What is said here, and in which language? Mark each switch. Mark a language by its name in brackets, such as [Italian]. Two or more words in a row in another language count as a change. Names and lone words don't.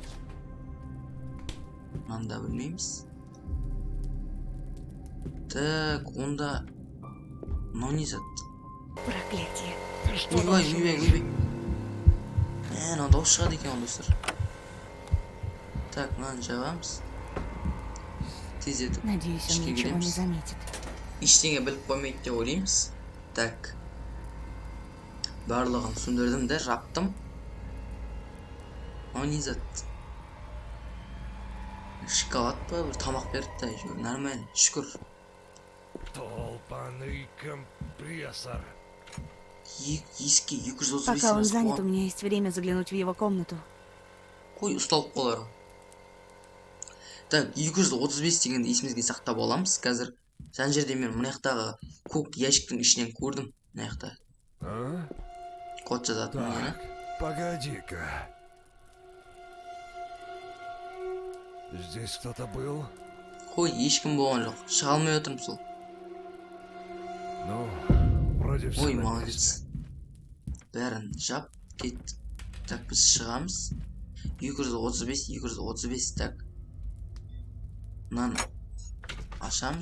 [Kazakh] Мынаны да білмейміз. Так, онда мынау не зат? [Russian] Проклятие. [Kazakh] Ойбай. Мынау дауыс шығады екен, достар. Так, мынаны жабамыз. Тездетіп. [Russian] Надеюсь, он ничего не заметит. [Kazakh] Ештеңе біліп қоймайды деп ойлаймыз. Так. Барлығын сөндірдім де жаптым. Мынау не зат? Шоколад па, бір тамақ берді де, нормально, шүкір. Толпаный компрессор. Еске 235. [Russian] Пока он занят, у меня есть время заглянуть в его комнату. [Kazakh] Қой, ұсталып қалар. Так, 235 дегенді есімізге сақтап аламыз. Қазір жан жерде мен мына жақтағы көк ящиктің ішінен көрдім. Мына жақта. Код жазатын мені. [Russian] Погоди-ка. Здесь кто-то был? [Kazakh] Қой, ешкім болған жоқ. Шыға алмай отырмын сол. [Russian] Ну, вроде все. [Kazakh] Ой, молодец. Бәрін жап, кет. Так, біз шығамыз. 235, так. мынаны ашамыз.